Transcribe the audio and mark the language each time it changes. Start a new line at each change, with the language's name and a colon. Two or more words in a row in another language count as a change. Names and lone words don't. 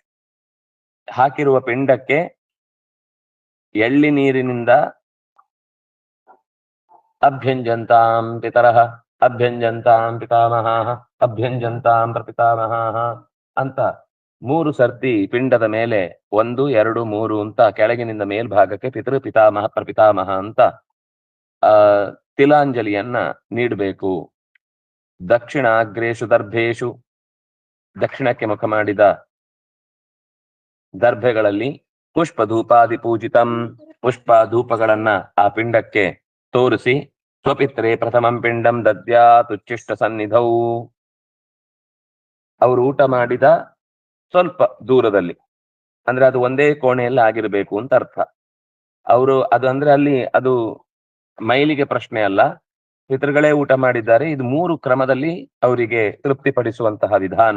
Kannada: ಹಾಕಿರುವ ಪಿಂಡಕ್ಕೆ ಎಳ್ಳಿ ನೀರಿನಿಂದ
Sanskrit: ಅಭ್ಯಂಜಂತಾಂ ಪಿತರಃ ಅಭ್ಯಂಜಂತಾಂ ಪಿತಾಮಹಾಃ ಅಭ್ಯಂಜಂತಾಂ ಪ್ರಪಿತಾಮಹಾಃ
Kannada: ಅಂತ 3 ಸರ್ತಿ ಪಿಂಡದ ಮೇಲೆ 1, 2, 3 ಅಂತ ಕೆಳಗಿನಿಂದ ಮೇಲ್ಭಾಗಕ್ಕೆ ಪಿತೃ ಪಿತಾಮಹ ಪ್ರಪಿತಾಮಹ ಅಂತ ತಿಲಾಂಜಲಿಯನ್ನ ನೀಡಬೇಕು.
Sanskrit: ದಕ್ಷಿಣಾಗ್ರೇಷು ದರ್ಭೇಶು
Kannada: ದಕ್ಷಿಣಕ್ಕೆ ಮುಖ ಮಾಡಿದ ದರ್ಭೆಗಳಲ್ಲಿ
Sanskrit: ಪುಷ್ಪ ಧೂಪಾದಿ ಪೂಜಿತಂ
Kannada: ಪುಷ್ಪ ಧೂಪಗಳನ್ನ ಆ ಪಿಂಡಕ್ಕೆ ತೋರಿಸಿ
Sanskrit: ಸ್ವಪಿತ್ರೆ ಪ್ರಥಮಂ ಪಿಂಡಂ ದದ್ಯಾತ್ ಉಚ್ಚಿಷ್ಟ ಸನ್ನಿಧೌ.
Kannada: ಅವರು ಊಟ ಮಾಡಿದ ಸ್ವಲ್ಪ ದೂರದಲ್ಲಿ, ಅಂದ್ರೆ ಅದು ಒಂದೇ ಕೋಣೆಯಲ್ಲಿ ಆಗಿರ್ಬೇಕು ಅಂತ ಅರ್ಥ. ಅವರು ಅದು ಅಂದ್ರೆ ಅಲ್ಲಿ ಅದು ಮೈಲಿಗೆ ಪ್ರಶ್ನೆ ಅಲ್ಲ, ಪಿತೃಗಳೇ ಊಟ ಮಾಡಿದ್ದಾರೆ. ಇದು 3 ಕ್ರಮದಲ್ಲಿ ಅವರಿಗೆ ತೃಪ್ತಿಪಡಿಸುವಂತಹ ವಿಧಾನ.